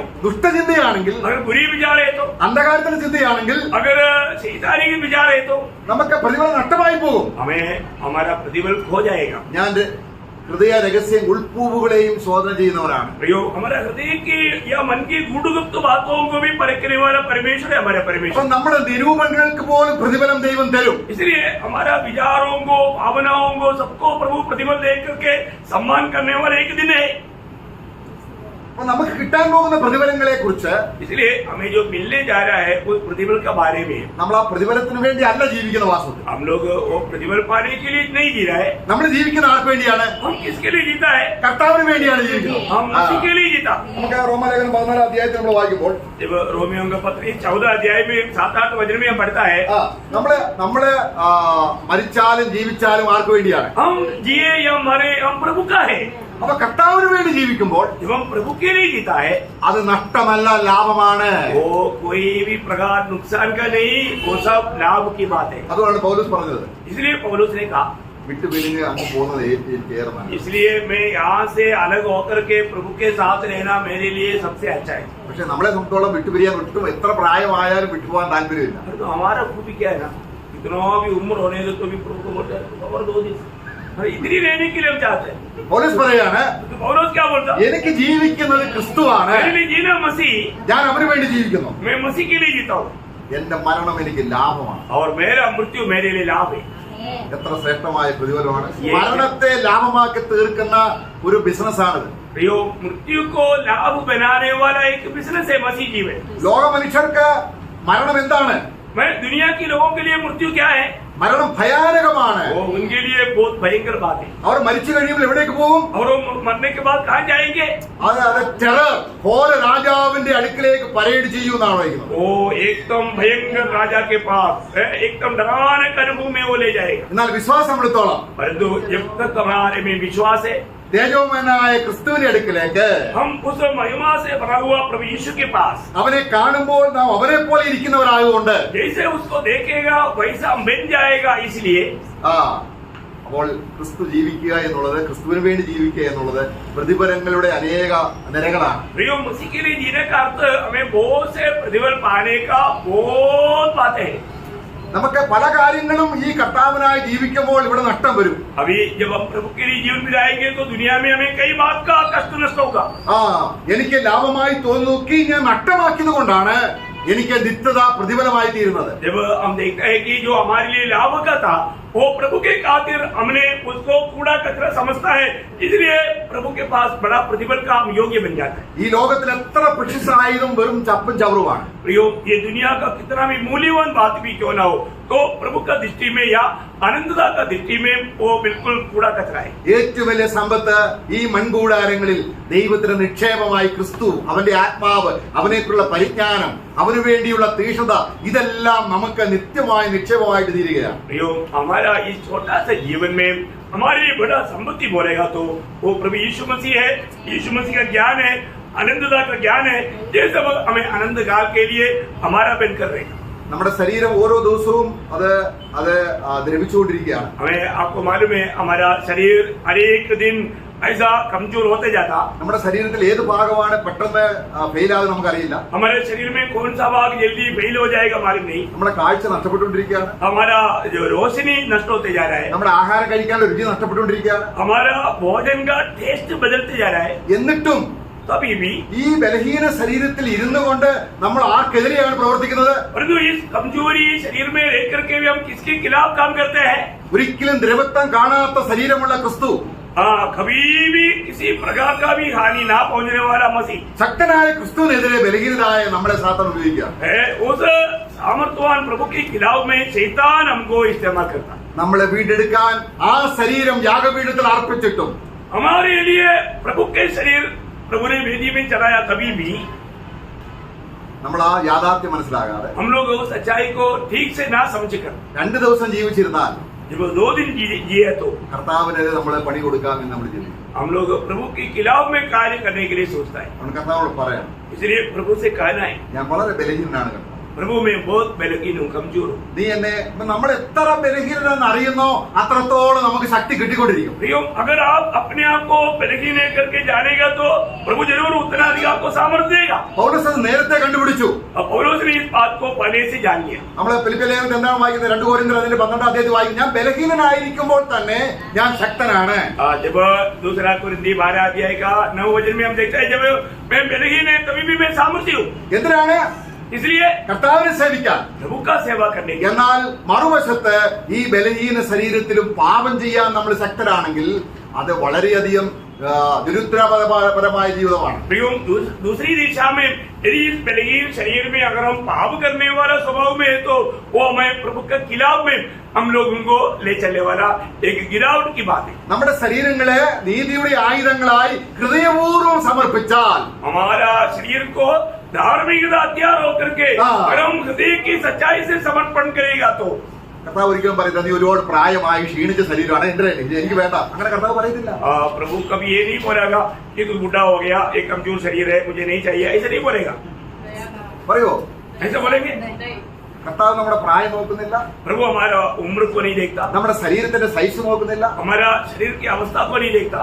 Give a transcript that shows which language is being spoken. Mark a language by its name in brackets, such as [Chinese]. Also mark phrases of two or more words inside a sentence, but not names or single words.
[Malayalam] ദുഷ്ടചിന്തയാണെങ്കിൽ, [Hindi] अगर बुरी विचार है तो, [Malayalam] അന്ധകാരത്തിന്റെ ചിന്തയാണെങ്കിൽ, [Hindi] अगर शैतानी विचार है तो [Malayalam] നമുക്ക് പ്രതിഫലം നഷ്ടമായി പോകും. [Hindi] हमें हमारा प्रतिफल खो जाएगा. [Malayalam] ഞാൻ ഹൃദയ രഹസ്യം ഉൾപ്പൂവുകളെയും ശോധന ചെയ്യുന്നവരാണ്. [Hindi] प्रियो, हमारा हृदय की या मन की गूढ़गुप्त बातों को भी परखने वाला परमेश्वर है, हमारा परमेश्वर. [Malayalam] നമ്മുടെ നിരൂപണങ്ങൾക്ക് പോലും പ്രതിഫലം ദൈവം തരും. [Hindi] इसलिए हमारा विचारों को, भावनाओं को, सबको प्रभु प्रतिफल दे करके सम्मान करने वाला एक दिन है. [Malayalam] അപ്പൊ നമുക്ക് കിട്ടാൻ പോകുന്ന പ്രതിഫലങ്ങളെ കുറിച്ച് [Hindi] इसलिए हमें जो मिलने जा रहा है उस प्रतिफल के बारे में [Malayalam] നമ്മൾ ആ പ്രതിഫലത്തിന് വേണ്ടി അല്ല ജീവിക്കുന്ന വാസ്തവത്തിൽ. [Hindi] हम लोग वो प्रतिफल पाने के लिए नहीं जी रहा है. [Malayalam] നമ്മൾ ജീവിക്കുന്ന ആർക്ക് വേണ്ടിയാണ്? [Hindi] हम किसके लिए जीता है? [Malayalam] കർത്താവിന് വേണ്ടിയാണ് ജീവിക്കുന്നത്. [Hindi] हम उसी के लिए जीता. [Malayalam] നമുക്ക് റോമാലേഖനം 14 അധ്യായത്തിൽ നമ്മൾ വായിക്കുമ്പോൾ [Hindi] जब रोमियो का पत्र 14 अध्याय में 7-8 वचन में हम पढ़ता है, [Malayalam] നമ്മള് മരിച്ചാലും ജീവിച്ചാലും ആർക്ക് വേണ്ടിയാണ്? [Hindi] हम जिए या मरे हम प्रभु का है. [Malayalam] അപ്പൊ കർത്താവിന് വേണ്ടി ജീവിക്കുമ്പോൾ [Hindi] जब हम प्रभु के लिए जीता है [Malayalam] അത് നഷ്ടമല്ല, ലാഭമാണ്. [Hindi] वो कोई भी प्रकार नुकसान का नहीं, वो सब लाभ की बात है. [Malayalam] അതുകൊണ്ടാണ് പൗലോസ് പറഞ്ഞത്, [Hindi] इसलिए पौलुस ने कहा, [Malayalam] വിട്ടുപിരിഞ്ഞ് അങ്ങ് പോകുന്നത് എനിക്ക് ഏറെ നല്ലത്. [Hindi] इसलिए मैं यहाँ से अलग होकर के प्रभु के साथ रहना मेरे लिए सबसे अच्छा है. [Malayalam] പക്ഷെ നമ്മളെ സംബന്ധിച്ചോളം വിട്ടുപിരിയാൻ ഒട്ടും എത്ര പ്രായമായാലും വിട്ടുപോകാൻ താല്പര്യമില്ല. [Hindi] तो हमारा खूबी क्या है ना, इतना भी उम्र होने से तो भी प्रभु को बोलते हैं और 2 दिन इतनी रहने के लिए हम चाहते हैं. [Malayalam] പൗലോസ് പറയാണ്, [Hindi] तो पौलुस क्या बोलता, [Malayalam] എനിക്ക് ജീവിക്കുന്നത് ക്രിസ്തുവാണ്, [Hindi] मेरे लिए जीना मसीह, [Malayalam] ഞാൻ അവന് വേണ്ടി ജീവിക്കുന്നു. [Hindi] मैं मसीह के लिए जीता हूँ [Malayalam] എന്റെ മരണം എനിക്ക് ലാഭമാണ്. [Hindi] और मेरा मृत्यु मेरे लिए लाभ है. [Malayalam] എത്ര ശ്രേഷ്ഠമായ പ്രതിഫലമാണ്. മരണത്തെ ലാഭമാക്കി തീർക്കുന്ന ഒരു ബിസിനസ്സാണിത്. [Hindi] प्रियो, मृत्यु को लाभ बनाने वाला एक बिजनेस है मसीह जीवन. [Malayalam] ലോക മനുഷ്യർക്ക് മരണം എന്താണ്? [Hindi] मैं दुनिया के लोगों के लिए मृत्यु क्या है? [Malayalam] മരണം ഭയാനകമാണ്. [Hindi] वो उनके लिए बहुत भयंकर बात है. [Malayalam] അവർ മരിച്ചു കഴിയുമ്പോൾ എവിടേക്ക് പോകും? [Hindi] और वो मरने के बाद कहाँ जाएंगे? [Malayalam] അത് ടെറർ, ഘോര രാജാവിന്റെ അടുക്കിലേക്ക് പരേഡ് ചെയ്യുമെന്നാണ് പറയുന്നത്. [Hindi] वो एकदम भयंकर राजा के पास एकदम डराने का अनुभव में वो ले जाएगा. [Malayalam] എന്നാൽ വിശ്വാസം എടുത്തോളം [Hindi] परंतु जब तक हमारे में विश्वास है, [Malayalam] തേജോമയനായ ക്രിസ്തുവിന്റെ അടുക്കിലേക്ക് [Hindi] हम उस महिमा से भरा हुआ प्रभु यीशु के पास [Malayalam] അവനെ കാണുമ്പോൾ നാം അവനെ പോലെ ഇരിക്കുന്നവരായതുകൊണ്ട് [Hindi] जैसे उसको देखेगा वैसा हम बन जाएगा. इसलिए [Malayalam] അപ്പോൾ ക്രിസ്തു ജീവിക്കുക എന്നുള്ളത്, ക്രിസ്തുവിന് വേണ്ടി ജീവിക്കുക എന്നുള്ളത് പ്രതിഫലങ്ങളുടെ അനേക നിരകളാണ്. [Hindi] प्रियो, मसीह के लिए जीने का अर्थ हमें बहुत से प्रतिफल पाने का बहुत बातें है. [Malayalam] നമുക്ക് പല കാര്യങ്ങളും ഈ കർത്താവിനായി ജീവിക്കുമ്പോൾ ഇവിടെ നഷ്ടം വരും. [Hindi] अभी जब हम प्रभु के लिए जीवन बिताएंगे तो दुनिया में हमें कई बात का कष्ट नष्ट होगा. [Malayalam] എനിക്ക് ലാഭമായി തോന്നുക്കി ഞാൻ നഷ്ടമാക്കിയത് കൊണ്ടാണ് എനിക്ക് നിത്യത പ്രതിഫലമായി തീരുന്നത്. [Hindi] जब हम देखते हैं कि जो हमारे लिए लाभ का था वो प्रभु के खातिर हमने उसको कूड़ा कचरा समझता है, इसलिए प्रभु के पास बड़ा प्रतिफल का हम योग्य बन जाता है. [Malayalam] ഈ ലോകത്തിൽ എത്ര പ്രശസ്തമായതും വെറും ചപ്പും ചവറുമാണ്. [Hindi] प्रियो, ये दुनिया का कितना भी मूल्यवान बात भी क्यों ना हो, तो प्रभु का दृष्टि में या अनंतता का दृष्टि में वो बिल्कुल कूड़ा कचरा है. [Malayalam] ഏറ്റവും വലിയ സമ്പത്ത് ഈ മൺകൂടാരങ്ങളിൽ ദൈവത്തിന് നിക്ഷേപമായി ക്രിസ്തു, അവന്റെ ആത്മാവ്, അവനേക്കുള്ള പരിജ്ഞാനം, അവനു വേണ്ടിയുള്ള തീഷ്ണത, ഇതെല്ലാം നമുക്ക് നിത്യമായ നിക്ഷേപമായിട്ട് തീരുകയാണ്. [Hindi] प्रियो, हमारा इस छोटा सा जीवन में हमारे लिए बड़ा संपत्ति बोलेगा तो वो प्रभु यीशु मसीह है. यीशु मसीह का ज्ञान है, अनंतता का ज्ञान है, ये सब हमें अनंत काल के लिए हमारा बन कर रहेगा. [Malayalam] നമ്മുടെ ശരീരം ഓരോ ദിവസവും അത് ദ്രവിച്ചുകൊണ്ടിരിക്കുകയാണ്. [Hindi] हमें आपको मालूम है हमारा शरीर हर एक दिन ऐसा कमजोर होते जाता. [Malayalam] നമ്മുടെ ശരീരത്തിൽ ഏത് ഭാഗമാണ് പെട്ടെന്ന് ഫെയിലാകുന്നത് നമുക്കറിയില്ല. [Hindi] हमारे शरीर में कौन सा भाग जल्दी फेल हो जाएगा मालूम नहीं. [Malayalam] നമ്മുടെ കാഴ്ച നഷ്ടപ്പെട്ടുകൊണ്ടിരിക്കുകയാണ്. [Hindi] हमारा जो रोशनी नष्ट होते जा रहा है. [Malayalam] നമ്മുടെ ആഹാരം കഴിക്കാനുള്ള രുചി നഷ്ടപ്പെട്ടുകൊണ്ടിരിക്കുകയാണ്. [Hindi] हमारा भोजन का टेस्ट बदलते जा रहा है. [Malayalam] എന്നിട്ടും [Hindi] तभी भी [Malayalam] ഈ ബലഹീന ശരീരത്തിൽ ഇരുന്നു കൊണ്ട് നമ്മൾ ആർക്കെതിരെയാണ് പ്രവർത്തിക്കുന്നത്? [Hindi] परंतु इस कमजोरी शरीर में रह करके भी हम किसके खिलाफ काम करते हैं? [Malayalam] ഒരിക്കലും ദ്രവത്വം കാണാത്ത ശരീരമുള്ള ക്രിസ്തു, [Hindi] कभी भी किसी प्रकार का भी हानि ना पहुंचने वाला मसीह [Malayalam] ശക്തനായ ക്രിസ്തുവിനെതിരെ ബലഹീനരായ നമ്മളെ സാത്താൻ ഉപയോഗിക്കുക. [Hindi] है. उस सामर्थ्यवान प्रभु के खिलाफ में शैतान हमको इस्तेमाल करता. [Malayalam] നമ്മളെ വീണ്ടെടുക്കാൻ ആ ശരീരം യാഗപീഠത്തിൽ അർപ്പിച്ചിട്ടും [Hindi] हमारे लिए प्रभु के शरीर प्रभु ने वेदी में चढ़ाया, तभी भी [Malayalam] നമ്മൾ ആ യാഥാർത്ഥ്യം മനസ്സിലാകാതെ [Hindi] हम लोग उस सच्चाई को ठीक से ना समझ कर [Malayalam] 2 ദിവസം ജീവിച്ചിരുന്നാൽ [Hindi] जब 2 दिन जिए तो [Malayalam] കർത്താവിനെതിരെ നമ്മളെ പണി കൊടുക്കാമെന്ന് നമ്മൾ ചിന്തിക്കും. [Hindi] हम लोग प्रभु के खिलाफ में कार्य करने के लिए सोचता है. [Malayalam] നമ്മൾ കർത്താവോട് പറയാം, [Hindi] इसलिए प्रभु से कहना है, [Malayalam] ഞാൻ വളരെ ബലഹീനനാണ് കർത്താവ്, [Hindi] प्रभु में बहुत बलहीन हूँ, कमजोर हूँ. [Malayalam] നീ എന്നെ, നമ്മൾ എത്ര ബലഹീനനെന്ന് അറിയുന്നോ അത്രത്തോളം നമുക്ക് ശക്തി കിട്ടിക്കൊണ്ടിരിക്കും. [Hindi] प्रियो, अगर आप अपने आप को बलहीन करके जानेगा तो प्रभु जरूर उतना अधिक आपको सामर्थ्य देगा. [Malayalam] പൗലോസ് അത് നേരത്തെ കണ്ടുപിടിച്ചു. [Hindi] अब पौलुस ने इस बात को पहले से जान लिया. [Malayalam] നമ്മളെ ഫിലിപ്പിയ ലേഖനത്തിൽ എന്താണ് വായിക്കുന്നത്? 2 കൊരിന്ത്യർ 12 അധ്യായത്തിൽ വായിക്കും, ഞാൻ ബലഹീനനായിരിക്കുമ്പോൾ തന്നെ ഞാൻ ശക്തനാണ്. [Hindi] जब दूसरा कुरिन्थी 12 अध्याय का 9 वचन में हम देखते हैं, जब मैं बलहीन है तभी भी मैं सामर्थ्य हूँ. [Malayalam] എന്തിനാണ്? [Hindi] इसलिए [Malayalam] കർത്താവിനെ സേവിക്കാൻ. [Hindi] प्रभु का सेवा करने के. [Malayalam] എന്നാൽ മറുവശത്ത് ഈ ബലഹീന ശരീരത്തിലും പാപം ചെയ്യാൻ നമ്മൾ ശക്തരാണെങ്കിൽ അത് വളരെയധികം നിരുത്തരപരമായ ജീവിതമാണ്. [Hindi] प्रियो दूसरी दिशा में यदि इस बलहीन शरीर में अगर हम पाप करने वाला स्वभाव में है तो वो हमें प्रभु के खिलाफ में हम लोगों को ले चलने वाला एक गिरावट की बात है. [Malayalam] നമ്മുടെ ശരീരങ്ങളെ നീതിയുടെ ആയുധങ്ങളായി ഹൃദയപൂർവ്വം സമർപ്പിച്ചാൽ [Hindi] हमारा शरीर को धार्मिकता हथियार होकर के अगर हम हृदय की सच्चाई से समर्पण करेगा तो [Malayalam] കർത്താവ് ഒരിക്കലും പറയുന്നത് നീ ഒരുപാട് പ്രായമായി ക്ഷീണിച്ച ശരീരമാണ് എന്റെ എനിക്ക് വേണ്ട, അങ്ങനെ കർത്താവ് പറയത്തില്ല. [Hindi] प्रभु कभी ये नहीं बोलेगा कि तू बूढ़ा हो गया, एक कमजोर शरीर है, मुझे नहीं चाहिए, ऐसे नहीं बोलेगा. [Malayalam] പറയോ? [Hindi] ऐसे बोलेंगे? [Malayalam] കർത്താവ് നമ്മുടെ പ്രായം നോക്കുന്നില്ല, [Hindi] प्रभु हमारा उम्र को नहीं देखता, [Malayalam] നമ്മുടെ ശരീരത്തിന്റെ സൈസ് നോക്കുന്നില്ല, [Hindi] हमारा शरीर की अवस्था को नहीं देखता,